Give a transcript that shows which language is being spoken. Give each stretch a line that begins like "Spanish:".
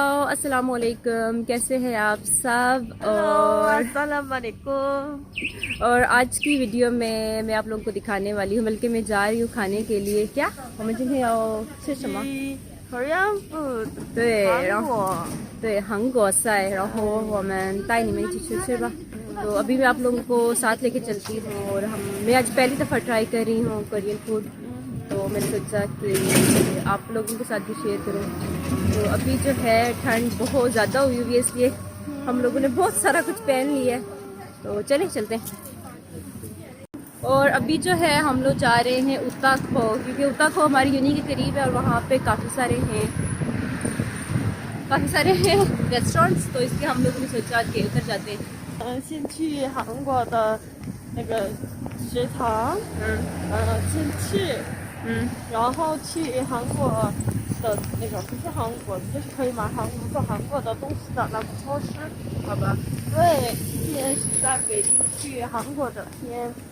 Hindi: अस्सलामुअलैकुम, कैसे हैं आप सब। अस्सलाम वालेकुम। और आज की वीडियो में मैं आप लोगों को दिखाने वाली हूँ, बल्कि मैं जा रही हूँ खाने के लिए। क्या हम
Chinese: 今天要吃什么
English: Korean food，
Chinese: 对，然后韩国。对韩国菜，然后我们带你们一起去吃吧。
Hindi: तो अभी मैं आप लोगों को साथ लेके चलती हूँ और मैं आज पहली दफ़ा ट्राई कर रही हूँ कोरियन फूड, तो मैंने सोचा कि आप लोगों के साथ भी शेयर करूँ। तो अभी जो है ठंड बहुत ज़्यादा हुई हुई है, इसलिए हम लोगों ने बहुत सारा कुछ पहन लिया है। तो चलें चलते हैं। और अभी जो है हम लोग जा रहे हैं उताखो, क्योंकि उताखो हमारी यूनी के करीब है और वहाँ पे काफ़ी सारे हैं रेस्टोरेंट्स, तो इसलिए हम लोगों ने सोचा कि उधर जाते हैं।
Chinese: 先去韩国的那个食堂，先去，然后去韩国的那个不是韩国，就是可以买做韩国的东西的那个超市，好吧，对，今天是在北京去韩国的天，